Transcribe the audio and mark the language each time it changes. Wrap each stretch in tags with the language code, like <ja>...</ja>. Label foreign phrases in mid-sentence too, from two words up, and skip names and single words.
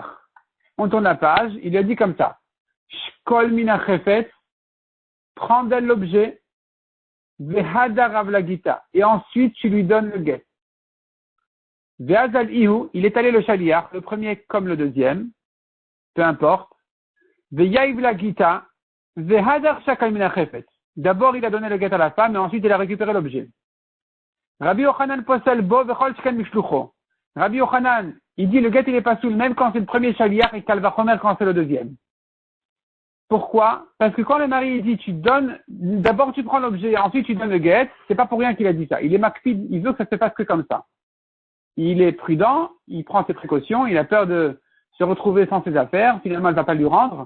<fr>On tourne la page, il a dit comme ça.</fr> <arc>שקול מינה חפץ,</arc> <fr>prends d'elle l'objet,</fr> <arc>והדר הב לה גיטא,</arc> <fr>et ensuite tu lui donnes le guet.</fr> <arc>ואזל איהו,</arc> <fr>il est allé le shaliach, le premier comme le deuxième, peu importe.</fr> <arc>ויהיב לה גיטא, והדר שקל מינה חפץ.</arc> <fr>D'abord, il a donné le guet à la femme, et ensuite, il a récupéré l'objet.</fr> <he>רבי יוחנן פוסל בו וכל שכן משלוחו.</he> <fr>Rabbi Yochanan, il dit le guet, il est pas soul, même quand c'est le premier shaliach et kalvachomer quand c'est le deuxième. Pourquoi? Parce que quand le mari dit d'abord tu prends l'objet, ensuite tu donnes le guet, c'est pas pour rien qu'il a dit ça. Il est makpid, il veut que ça se fasse que comme ça. Il est prudent, il prend ses précautions, il a peur de se retrouver sans ses affaires, finalement elle va pas lui rendre.</fr>